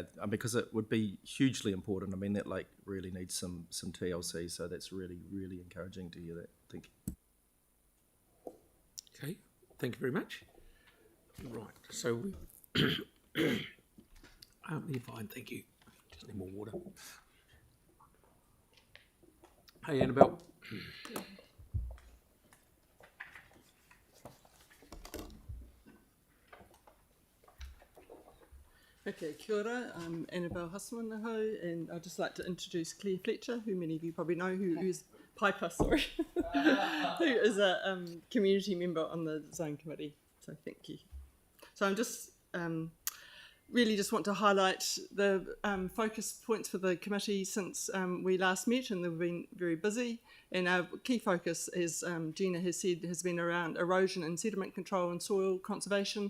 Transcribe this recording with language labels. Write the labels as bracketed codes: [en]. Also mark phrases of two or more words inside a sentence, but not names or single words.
[en] Because it would be hugely important. That lake really needs some TLC, so that's really, really encouraging to hear that. Thank you. Okay. Thank you very much. Right. So we. You're fine. Thank you. Just need more water. Hey, Annabelle. [mi] Okay, kia ora, [en] I'm Annabelle Husmanahau, and I'd just like to introduce Claire Fletcher, who many of you probably know, who is Piper, sorry, who is a community member on the Zone Committee, so thank you. So I'm just really just want to highlight the focus points for the committee since we last met, and they've been very busy, and our key focus, as Gina has said, has been around erosion and sediment control and soil conservation.